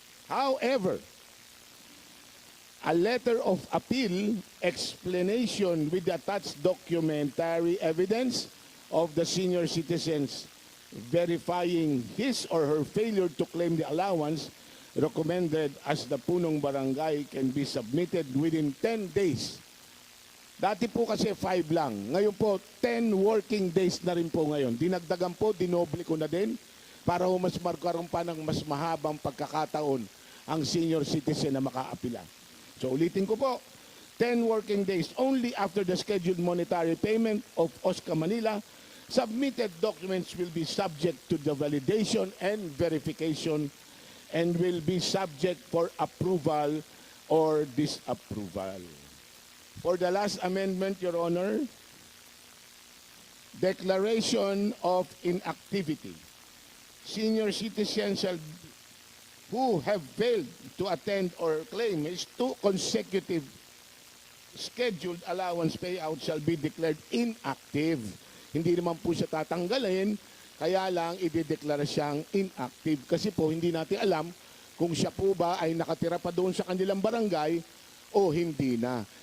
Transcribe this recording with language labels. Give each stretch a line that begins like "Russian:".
English: However, a letter of appeal, explanation with the attached documentary evidence of the senior citizens verifying his or her failure to claim the allowance recommended as the punong barangay can be submitted within 10 days.
Filipino: Dati po kasi 5 lang. Ngayon po, 10 working days na rin po ngayon. Dinagdagan po, dinoble ko na din para mas magkaroon pa ng mas mahabang pagkakataon ang senior citizen na makaapila. So ulitin ko po,
English: 10 working days only after the scheduled monetary payment of OSCA Manila, submitted documents will be subject to the validation and verification and will be subject for approval or disapproval. For the last amendment, Your Honor, declaration of inactivity. Senior citizens who have failed to attend or claim is 2 consecutive scheduled allowance payout shall be declared inactive.
Filipino: Hindi naman po siya tatanggalin, kaya lang idedeklara siyang inactive. Kasi po hindi natin alam kung siya po ba ay nakatira pa doon sa kanilang barangay o hindi na.